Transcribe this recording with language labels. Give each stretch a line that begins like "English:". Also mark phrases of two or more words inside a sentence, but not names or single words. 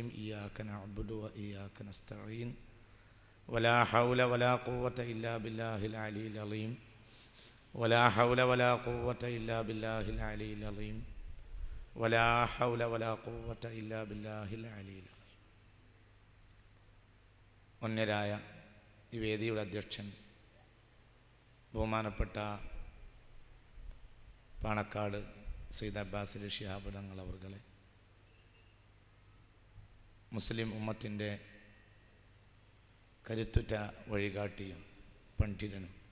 Arabic: إياك نعبد وإياك نستعين، ولا حول ولا قوة إلا بالله العلي العظيم، ولا حول ولا قوة إلا بالله العلي العظيم، ولا حول ولا قوة إلا بالله العلي العظيم.
Malayalam: ഒന്നരായ ഈ വേദിയുടെ അധ്യക്ഷൻ ബഹുമാനപ്പെട്ട പാണക്കാട് സയ്യിദ് അബ്ബാസ് ശിഹാബ് തങ്ങൾ അവർകളെ, മുസ്ലിം ഉമ്മത്തിൻ്റെ കരുത്തുറ്റ വഴികാട്ടിയും പണ്ഡിതനും